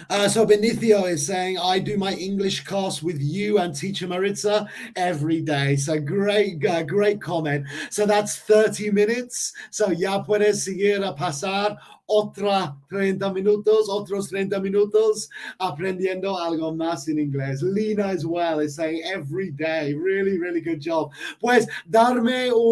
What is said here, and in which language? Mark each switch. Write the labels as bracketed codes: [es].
[en] So Benicio is saying, I do my English class with you and Teacher Maritza every day. So great comment. So that's 30 minutes. [es] So ya puedes seguir a pasar otros 30 minutos aprendiendo algo más en inglés. [en] Lina as well is saying every day. Really, really good job. [es] Pues darme